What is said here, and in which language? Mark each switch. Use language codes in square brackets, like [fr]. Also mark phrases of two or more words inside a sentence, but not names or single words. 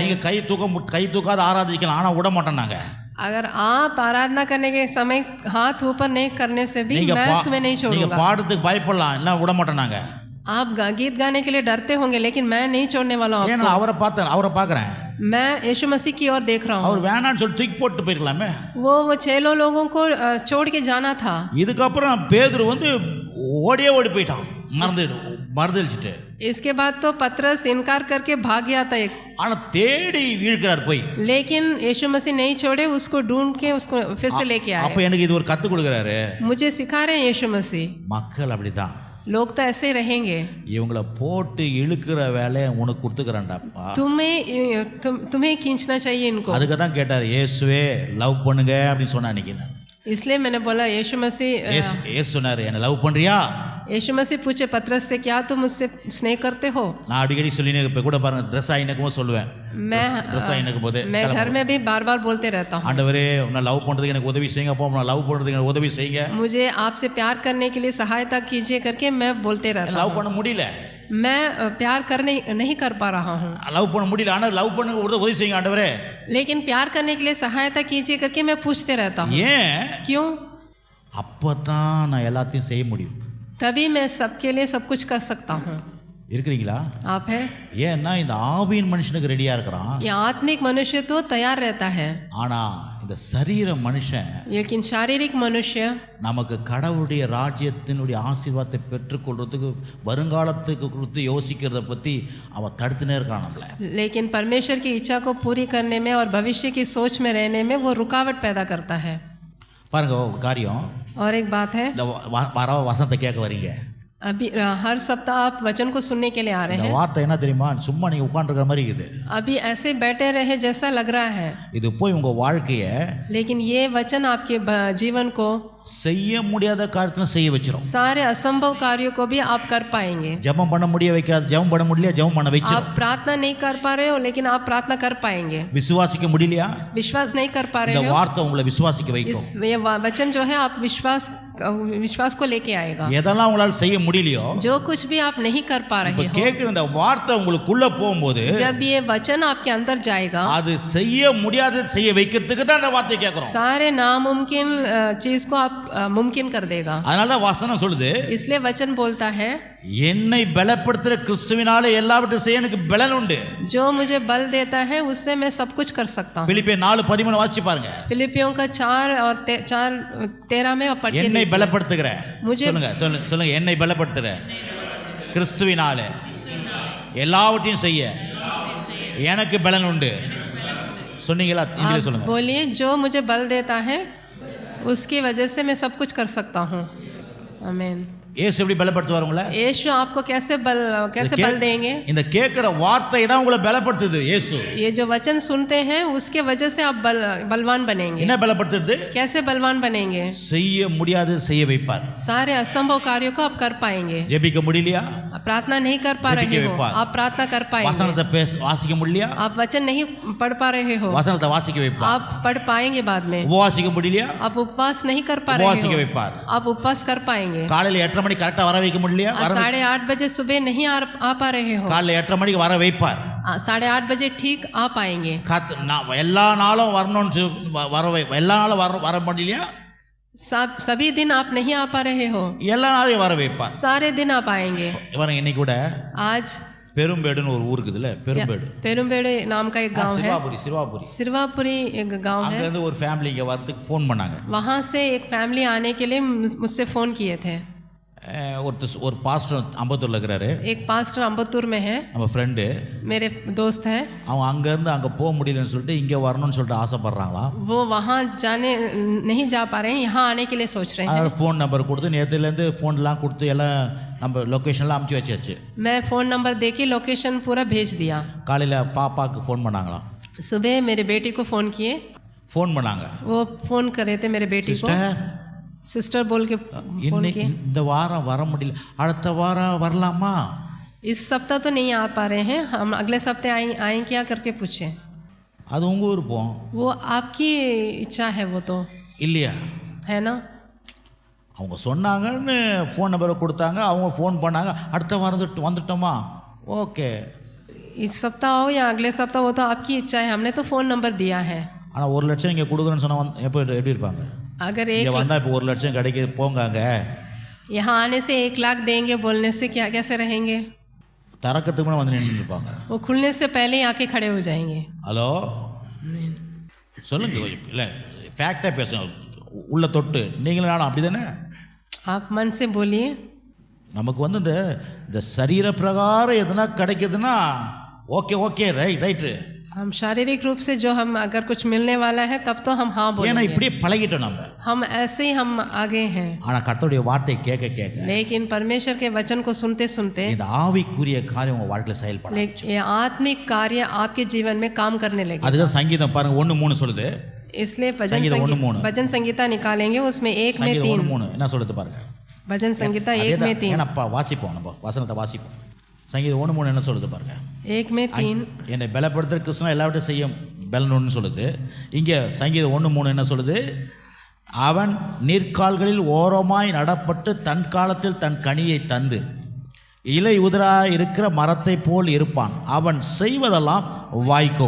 [ta] நீங்க [hi] हैं. [ta] கை தூக்காத ஆராதிக்கலாம், ஆனா விட மாட்டோம் நாங்க. [hi] अगर आप आराधना करने के समय हाथ ऊपर नहीं करने से भी मैं तुम्हें नहीं [ta] நீங்க [hi] छोड़ूंगा. [ta] பாடுறதுக்கு பயப்படலாம், இல்ல விட மாட்டோம் நாங்க. [hi] आप गीत गाने के लिए डरते होंगे, लेकिन मैं नहीं छोड़ने वाला हूँ [ta] ஏன்னா [hi] आपको. [ta] அவரை பார்க்கறேன். [hi] मैं यीशु मसीह की ओर देख रहा [ta] அவர் [hi] हूँ. [ta] வேணான்னு சொல்லி தூக்கி போட்டு போயிருக்கலாமே. [hi] वो 6 लोगों को छोड़ के जाना था. [ta] இதுக்கப்புறம் பேதுரு ஓடி போயிட்டான், மறந்துடுச்சிட்டு. [hi] इसके बाद तो पतरस इनकार करके भाग गया था एक. [ta] ஆனா தேடி இழுக்கிறார் போய். [hi] लेकिन यीशु मसीह नहीं छोड़े, उसको ढूंढ के उसको फिर से लेके [ta] அப்ப [hi] आए. [ta] எனக்கு இது ஒரு கத்து கொடுக்கறாரு. [hi] मुझे सिखा रहे हैं यीशु मसीह. [ta] மக்கள் அப்படிதான், [hi] लोग तो ऐसे ही रहेंगे. [ta] இவங்கள போட்டு இழுக்கிற வேலையை உனக்கு கொடுத்துக்கறான்டாப்பா. [hi] तुम्हें खींचना चाहिए इनको. [ta] அதுக்கு தான் கேட்டார், இயேசுவே லவ் பண்ணுங்க அப்படி சொன்னா அன்னைக்கு. [hi] इसलिए मैंने बोला यीशु मसीह. [ta] இயேசு சொன்னாரு, என்ன லவ் பண்றியா? [hi] यीशु मसीह पूछे पतरस से, क्या तुम मुझसे स्नेह करते हो? [ta] நான் அடிக்கடி சொல்லினே இப்ப கூட பாருங்க, ட்ரெஸ் ஆயினக்கும் சொல்லுவேன். ட்ரெஸ் ஆயினக்கும் போது [hi] मैं घर में भी बार बार बोलते रहता हूँ, [ta] ஆண்டவரே உன்னை லவ் பண்றதுக்கு எனக்கு உதவி செய்யுங்க, அப்போ நான் லவ் பண்றதுக்கு எனக்கு உதவி செய்யுங்க, [hi] मुझे आपसे प्यार करने के लिए सहायता कीजिए करके मैं बोलते रहता [ta] லவ் [hi] हूँ. [ta] பண்ண முடியல, [hi] मैं प्यार करने नहीं कर पा रहा हूँ, [ta] லவ் பண்ண முடியல, ஆனா லவ் பண்ண உதவி செய்யுங்க ஆண்டவரே. [hi] लेकिन प्यार करने के लिए सहायता कीजिए करके मैं पूछते रहता हूँ. [ta] ஏன்? [hi] क्यों? [ta] அப்பதான் நான் எல்லாத்தையும் செய்ய முடியும். [hi] तभी मैं सबके लिए सब कुछ कर सकता हूँ. [ta] இருக்கிறீங்களா? [hi] आप है? [ta] ஏன்னா இந்த ஆவியின் மனுஷனுக்கு ரெடியா இருக்கிறான், [hi] ये आत्मिक मनुष्य तो तैयार रहता है, [ta] ஆனா இந்த சரீர மனுஷன் [hi] लेकिन शारीरिक मनुष्य [ta] நமக்கு கடவுளுடைய ராஜ்யத்தினுடைய ஆசீர்வாதத்தை பெற்றுக்கொள்றதுக்கு வருங்காலத்துக்கு கொடுத்து யோசிக்கிறத பற்றி அவன் தடுத்துனே இருக்கான் நம்மள. [hi] लेकिन परमेश्वर की इच्छा को पूरी करने में और भविष्य की सोच में रहने में वो रुकावट पैदा करता है. [ta] பாருங்க ஒரு காரியம், [hi] और एक बात है, [ta] இந்த வர வசனத்தை கேட்க வரீங்க, [hi] अभी हर सप्ताह आप वचन को सुनने के लिए आ रहे [ta] இந்த [hi] हैं. [ta] வார்த்தை என்ன தெரியுமா? சும்மா நீங்க உட்காந்துருக்கிற மாதிரி இருக்குது. [hi] अभी ऐसे बैठे रहे जैसा लग रहा है, [ta] இது போய் உங்க வாழ்க்கையை [hi] लेकिन ये वचन आपके जीवन को [ta] செய்ய முடியாத காரியத்தை செய்ய வச்சிரும். [hi] सारे असंभव कार्यों को भी आप कर पाएंगे. [ta] ஜெபம் பண்ண முடிய வைக்காது, ஜெபம் பண்ண முடியல, ஜெபம் பண்ண வச்சிரும். [hi] आप प्रार्थना नहीं कर पा रहे हो, लेकिन आप प्रार्थना कर पाएंगे. [ta] விசுவாசிக்க முடியலையா? [hi] विश्वास नहीं कर पा [ta] இந்த [hi] रहे हो, [ta] வார்த்தை உங்களை விசுவாசிக்க வைக்கும். [hi] ये वचन जो है आप विश्वास को लेके आएगा. [ta] எதெல்லாம் உங்களால செய்ய முடியலையோ, [hi] जो कुछ भी आप नहीं कर पा रहे [ta] இப்ப [hi] हो, [ta] கேட்கிற இந்த வார்த்தை உங்களுக்குள்ள போகும்போது [hi] जब ये वचन आपके अंदर जाएगा, [ta] அது செய்ய முடியாத செய்ய வைக்கிறதுக்கு தான் இந்த வார்த்தை கேட்கிறோம். [hi] सारे नामुमकिन चीज को आप मुमकिन कर देगा. [ta] அதனால தான் வசனம் சொல்லுது, [hi] इसलिए वचन बोलता है, [ta] என்னை பலப்படுத்துற கிறிஸ்துவினாலே எல்லாவற்றையும் செய்ய எனக்கு பலன் உண்டு. [hi] जो मुझे बल देता है उससे मैं सब कुछ कर सकता हूँ. [ta] பிலிப்பியர் 4:13 வாசிச்சு பாருங்க. [hi] फिलिपियों का 4 और 4:13 में आप पढ़ के [ta] என்னை [hi] देखिए. [ta] பலப்படுத்துகிற, [hi] मुझे- [ta] சொல்லுங்க என்னை பலப்படுத்துற கிறிஸ்துவினாலே எல்லாவற்றையும் செய்ய எனக்கு பலன் உண்டு. சொன்னீங்களா? இங்கிலீஷ் [hi] आप [ta] சொல்லுங்க. [hi] बोलिए, जो मुझे बल देता है उसकी वजह से मैं सब कुछ कर सकता हूँ. आमीन. [ta] இயேசு எப்படி பலப்படுத்துவார் உங்களை? [hi] यीशु आपको कैसे बल देंगे? [ta] இந்த கேட்கிற வார்த்தை தான் உங்களை பலப்படுத்துது. இயேசு [hi] ये जो वचन सुनते हैं उसके वजह से आप बलवान बनेंगे. [ta] என்ன பலப்படுத்துது? [hi] कैसे बलवान बनेंगे? [ta] செய்ய முடியாது செய்ய வைப்பார். [hi] सारे असंभव कार्यों को आप कर पाएंगे. [ta] ஜெபிக்க முடியலையா? [hi] आप प्रार्थना नहीं कर पा रहे हो, आप प्रार्थना कर पाएंगे. [ta] வசனத்தை வாசிக்க முடியலையா? [hi] आप वचन नहीं पढ़ पा रहे हो, [ta] வசனத்தை வாசிக்க வைப்பார். [hi] आप पढ़ पाएंगे बाद में. [ta] உபவாசிக்க முடியலையா? [hi] आप उपवास नहीं कर पा [ta] உபவாசிக்க [hi] रहे हो, [ta] வைப்பார். [hi] आप उपवास कर पाएंगे. [ta] காலையில 8:30 மணிக்கு கரெக்டா வர வைக்க முடியலையா? [hi] 8:30 बजे सुबह नहीं आ पा रहे हो, [ta] காலையில 8:30 மணிக்கு வர வைப்பார். [hi] 8:30 बजे ठीक आ पाएंगे। [ta] நான் எல்லா நாளும் வரணும்னு வரவே எல்லா நாளும் வர முடியலையா? [hi] सभी दिन आप नहीं आ पा रहे हो, [ta] எல்லா நாளையும் வர வைப்பார். [hi] सारे दिन आप आएंगे। [ta] இவன் இன்னைக்கு கூட [hi] आज [ta] பெரும்பேடுன்னு ஒரு ஊர் இருக்குதுல்ல, [hi] पेरुम्बेड़े नाम का एक गांव है, सिरवापुरी एक गांव है। [ta] அங்க ஒரு ஃபேமிலி இங்க வரதுக்கு ஃபோன் பண்ணாங்க। [hi] वहां से एक फैमिली आने के लिए मुझसे फोन किए थे। [ta] ஒரு பாஸ்டர் அம்பத்தூர்ல இருக்கிறாரு, [hi] एक पास्टर अम्बत्तूर में है, [ta] நம்ம ஃப்ரெண்டு, [hi] मेरे दोस्त है। [ta] அவங்க அங்க இருந்து அங்க போக முடியலன்னு சொல்லிட்டு இங்க வரணும்னு சொல்லிட்டு ஆசைப்படுறாங்களாம்। [hi] वो वहां जाने नहीं जा पा रहे हैं, यहाँ आने के लिए सोच रहे हैं। [en] phone number [ta] கொடுத்து நேத்துல இருந்து ஃபோன்லாம் கொடுத்து எல்லாம் நம்ம லொகேஷன்லாம் அமுச்சு வச்சாச்சு। [hi] मैं [en] phone number [hi] देके लोकेशन पूरा भेज दिया। [ta] காலையில பாப்பாக்கு ஃபோன் பண்ணாங்களாம்। [hi] सुबह मेरे बेटी को फोन किए, [ta] ஃபோன் பண்ணாங்க, [hi] वो फोन कर रहे थे मेरे बेटी को, सिस्टर बोल के फोन किए। [ta] இந்த வாரம் வர முடியல, அடுத்த வாரம் வரலாமா? [hi] इस सप्ताह तो नहीं आ पा रहे हैं, हम अगले सप्ताह आए क्या करके पूछे। [ta] அது உங்க விருப்பம், [hi] वो आपकी इच्छा है, वो तो [ta] இல்லையா? [hi] है ना। [ta] அவங்க சொன்னாங்கன்னு ஃபோன் நம்பரை கொடுத்தாங்க, அவங்க ஃபோன் பண்ணாங்க, அடுத்த வாரம் வந்துட்டோமா, ஓகே। [hi] इस सप्ताह हो या अगले सप्ताह, वो तो आपकी इच्छा है, हमने तो [en] phone number [hi] दिया है। [ta] ஆனால் 1 லட்சம் இங்கே கொடுக்குறேன்னு சொன்னால் எப்படி இருப்பாங்க? [hi] अगर [ta] இங்கே வந்தால் இப்போ 1 லட்சம் கிடைக்குது போங்காங்க, [hi] यहाँ आने से 1 लाख देंगे बोलने से क्या कैसे रहेंगे? [ta] திறக்கிறதுக்கு முன்னாடி வந்து நின்று இருப்பாங்க, [hi] वो खुलने से पहले ही आके खड़े हो जाएंगे। [ta] ஹலோ சொல்லுங்க, இல்லை ஃபேக்டாக பேசுங்க, உள்ள தொட்டு நீங்களும் நானும் அப்படி தானே? [hi] आप मन से बोलिए। [ta] நமக்கு வந்து இந்த சரீர பிரகாரம் எதுனா கிடைக்குதுன்னா [en] okay right, [hi] हम शारीरिक रूप से जो हम अगर कुछ मिलने वाला है तब तो हम हाँ [ta] ஏன்னா [hi] बोलेंगे, [ta] இப்படியே பழகிட்டோம் [hi] हम ऐसे ही हम आगे हैं। [ta] ஆனால் கர்த்தருடைய வார்த்தை கேட்க [hi] लेकिन परमेश्वर के वचन को सुनते सुनते [ta] இந்த ஆவிக்குரிய காரியம் உங்கள் வாழ்க்கையில் செயல்படும், [hi] ये आत्मिक कार्य आपके जीवन में काम करने लगे। [ta] அதுதான் சங்கீதம் பாருங்க 1:3 சொல்லுது, [hi] इसलिए भजन संगीता निकालेंगे, उसमें 1 में 3 [ta] 1:3 என்ன சொல்லுது பாருங்க, [hi] भजन संगीता 1 में 3। [ta] ஏன்னா வாசிப்போம், நம்ம வசனத்தை வாசிப்போம்। சங்கீதம் 1:3 என்ன சொல்லுது பாருங்க, [hi] 1 में 3 [ta] என்னை பலப்படுத்துற கிறிஸ்துவ எல்லாவற்றையும் செய்யும் பலனொன்னு சொல்லுது। இங்கே சங்கீதம் 1:3 என்ன சொல்லுது, அவன் நீர்க்கால்களில் ஓரமாய் நடப்பட்டு தன் காலத்தில் தன் கனியை தந்து இலை உதிராய் இருக்கிற மரத்தை போல் இருப்பான், அவன் செய்வதெல்லாம் வாய்க்கும்।